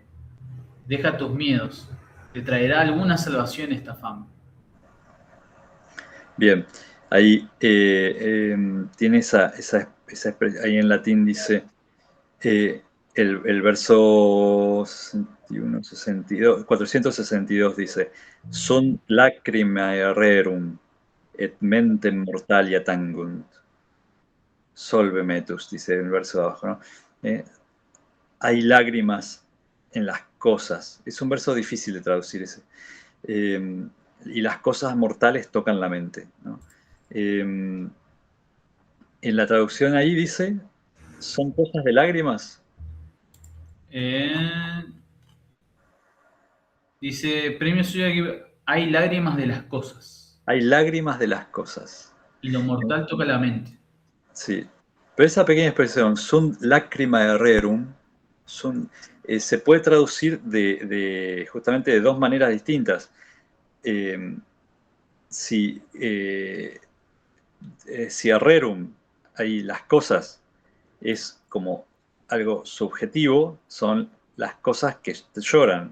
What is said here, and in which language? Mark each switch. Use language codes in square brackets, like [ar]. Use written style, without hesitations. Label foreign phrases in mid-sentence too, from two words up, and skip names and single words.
[es] Deja tus miedos, te traerá alguna salvación esta fama. Bien, ahí tiene ahí en latín dice, el verso 61, 62, 462 dice, [la] sunt lacrimae rerum, et mentem mortalia tangunt. Solve metus, [es] dice el verso de abajo, ¿no? Hay lágrimas en las cosas. Es un verso difícil de traducir ese. Y las cosas mortales tocan la mente, ¿no? En la traducción ahí dice, ¿son cosas de lágrimas? Eh, Dice, premio suyo aquí, hay lágrimas de las cosas, Hay lágrimas de las cosas. y lo mortal toca la mente. Sí. Pero esa pequeña expresión, [la] sunt lacrimae rerum, [es] se puede traducir justamente de dos maneras distintas. Si, si a rerum, hay las cosas, es como algo subjetivo, son las cosas que lloran.